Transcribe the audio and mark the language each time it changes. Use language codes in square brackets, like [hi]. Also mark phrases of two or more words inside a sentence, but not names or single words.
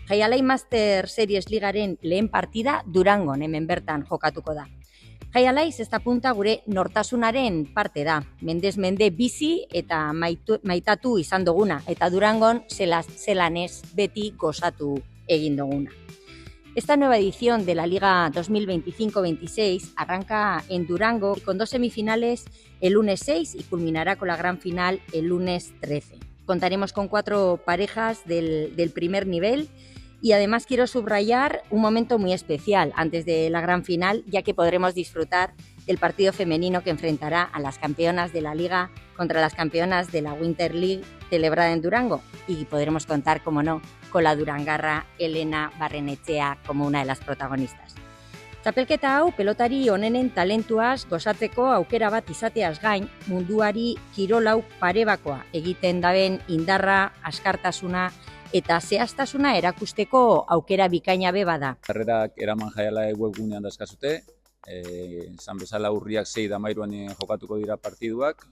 [eu] Jaialai Master Series Ligaren lehen partida Durangon hemen bertan jokatuko da. Jaialai zesta punta gure nortasunaren parte da. Mendez mende bizi eta maitatu izan duguna. Eta Durangon zelanez beti gozatu egin duguna. [es] Esta nueva edición de la Liga 2025-26 arranca en Durango con 2 semifinales el lunes 6 y culminará con la gran final el lunes 13. Contaremos con 4 parejas del primer nivel y además quiero subrayar un momento muy especial antes de la gran final, ya que podremos disfrutar del partido femenino que enfrentará a las campeonas de la Liga contra las campeonas de la Winter League celebrada en Durango y podremos contar, como no, con la durangarra Elena Barrenetxea como una de las protagonistas. [eu] Txapelketa hau pelotari onenen talentuaz gozatzeko aukera bat izateaz gain, munduari kirolau parebakoa egiten daben indarra, askartasuna eta zehaztasuna erakusteko aukera bikaina be bada. Karrerak eraman jaialai webgunean dazkazute, esan bezala urriak 6 da 13 jokatuko dira partiduak.